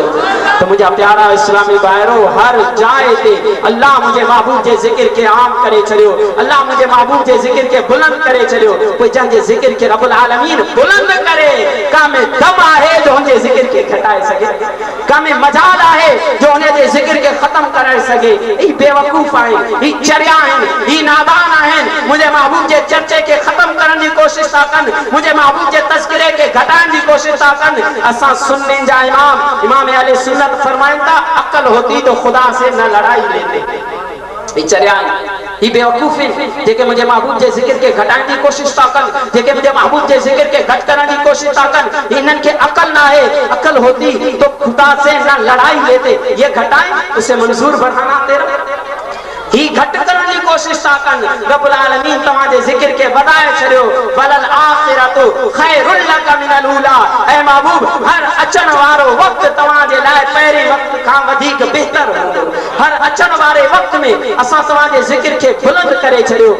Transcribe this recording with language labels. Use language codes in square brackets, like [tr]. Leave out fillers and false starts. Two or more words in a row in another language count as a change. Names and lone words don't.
[sd] तो मुंहिंजा प्यारा इस्लामी भाइरो, हर जाइ ते अल्लाह मुंहिंजे महबूब जे ज़िक्र के आम करे छॾियो, अल्लाह मुंहिंजे महबूब जे ज़िक्र के बुलंद करे छॾियो। कोई जंहिंजे ज़िक्र के [ar] ربّ العالمين [sd] बुलंद करे, का में दम आहे जो हुनजे ज़िक्र के घटाए सके, का में मजाल आहे जो हुनजे ज़िक्र के ख़त्म करे सके। ई बेवकूफ़ आहिनि, ई चरिया आहिनि, ई नादान आहिनि, मुंहिंजे महबूब जे चर्चे के ख़त्म करण जी कोशिश था कनि, मुंहिंजे महबूब जे तज़किरे के घटाइण जी कोशिश था कनि। असां सुन्नी जा इमाम अहले सुन्नत फरमाइनि था, [ur] عقل ہوتی تو خدا سے نہ لڑائی لیتے. [sd] ई चरिया ही बेवकूफ़ आहिनि जेके मुंहिंजे महबूब जे ज़िक्र के घटाइण जी कोशिश था कनि, जेके मुंहिंजे महबूब जे ज़िक्र के घटि करण जी कोशिश था कनि। इन्हनि खे अकल ना है, [ur] عقل ہوتی تو خدا سے نہ لڑائی لیتے. یہ گھٹائے اسے منظور بڑھانا تیرا, [sd] ही घटि करण जी कोशिश था कनि। [ar] ربّ العالمين [sd] तव्हांजे ज़िक्र के वधाए छॾियो, [ar] وللآخرة خير لك من الأولى. [sd] ऐ महबूब हर अचण वारो वक्त तव्हांजे लाइ पहिरीं वक्त खां वधीक बहितर हूंदो। हर अचण वारे वक्त में असां तव्हांजे ज़िक्र के बुलंद करे छॾियो।